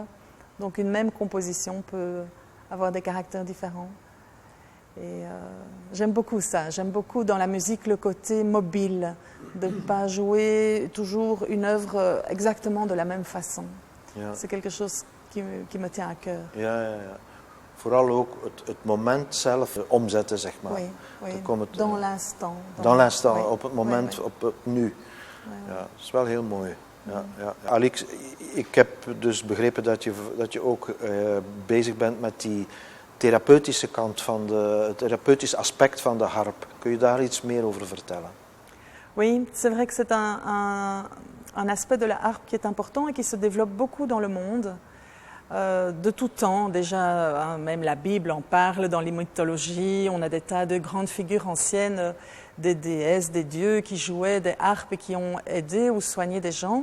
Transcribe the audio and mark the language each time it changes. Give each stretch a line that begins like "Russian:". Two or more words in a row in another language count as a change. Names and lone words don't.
French: Donc une même composition peut avoir des caractères différents. Et j'aime beaucoup ça. J'aime beaucoup dans la musique le côté mobile, de ne pas jouer toujours une œuvre exactement de la même façon.
Dutch: Ja.
French: C'est quelque chose qui me tient à cœur.
Dutch: Ja. Vooral ook het moment zelf omzetten, zeg maar.
French: Oui. Dans l'instant. Dans l'instant,
Dutch: op het moment, op het nu. Ja, dat is wel heel mooi. Ja. Alix, ik heb dus begrepen dat je ook bezig bent met die therapeutische kant het therapeutisch aspect van de harp. Kun je daar iets meer over vertellen?
French: Oui, c'est vrai que c'est un aspect de la harpe qui est important et qui se développe beaucoup dans le monde. De tout temps, déjà, même la Bible en parle dans les mythologies. On a des tas de grandes figures anciennes, des déesses, des dieux qui jouaient des harpes et qui ont aidé ou soigné des gens.